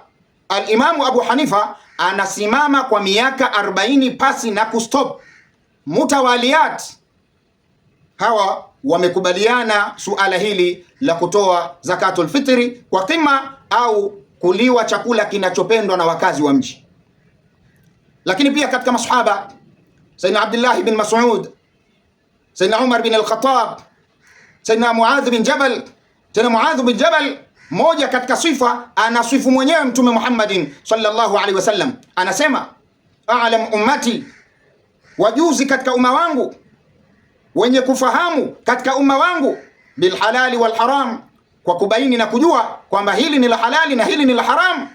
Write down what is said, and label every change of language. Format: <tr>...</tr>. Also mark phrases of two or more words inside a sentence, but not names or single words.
<sw>Al-Imamu Abu Hanifa anasimama kwa miaka 40 pasi na kustop mutawaliyat. Hawa wamekubaliana suala hili la kutoa</sw> <ar>زكاة الفطر</ar> <sw>kwa qima au kuliwa chakula kinachopendwa na wakazi wa mji. Lakini pia katika masahaba, Sayyidina Abdullah bin Mas'ud, Sayyidina Umar bin al-Khattab, Sayyidina Muadh bin Jabal. Tena Muadh bin Jabal, moja katika sifa anasifu mwenyewe Mtume Muhammadin</sw> <ar>صلى الله عليه وسلم,</ar> <sw>anasema</sw> <ar>أعلم أمتي,</ar> <sw>wajuzi katika umma wangu, wenye kufahamu katika umma wangu,</sw> <ar>بالحلال والحرام,</ar> <sw>kwa kubaini na kujua kwamba hili ni la halali na hili ni la haram.</sw>